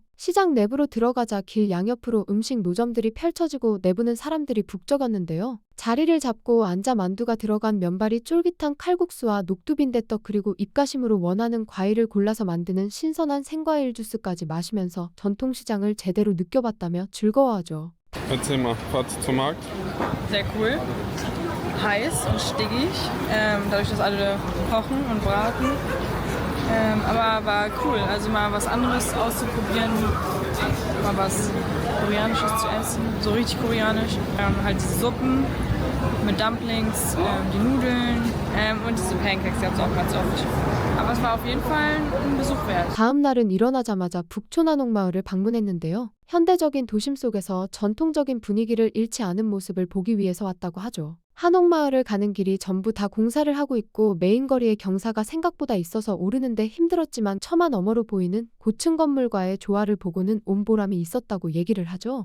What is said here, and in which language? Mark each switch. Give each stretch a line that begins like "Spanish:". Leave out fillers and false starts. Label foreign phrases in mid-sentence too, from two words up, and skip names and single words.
Korean: 시장 내부로 들어가자 길 양옆으로 음식 노점들이 펼쳐지고 내부는 사람들이 북적였는데요. 자리를 잡고 앉아 만두가 들어간 면발이 쫄깃한 칼국수와 녹두빈대떡 그리고 입가심으로 원하는 과일을 골라서 만드는 신선한 생과일 주스까지 마시면서 전통시장을 제대로 느껴봤다며 즐거워하죠.
German: Erzähl mal, Fazit zum Markt. Sehr cool. Heiß und stickig. Dadurch, dass alle kochen und braten. Aber war cool. Also mal was anderes auszuprobieren. Mal was Koreanisches zu essen. So richtig koreanisch. Halt diese Suppen mit Dumplings, die Nudeln und diese Pancakes, die habt ihr auch ganz oft. Aber es war auf jeden Fall ein Besuch wert.
Korean: 다음 날은 일어나자마자 북촌한옥마을을 방문했는데요. 현대적인 도심 속에서 전통적인 분위기를 잃지 않은 모습을 보기 위해서 왔다고 하죠. 한옥마을을 가는 길이 전부 다 공사를 하고 있고 메인 거리에 경사가 생각보다 있어서 오르는데 힘들었지만 처마 너머로 보이는 고층 건물과의 조화를 보고는 온 보람이 있었다고 얘기를 하죠.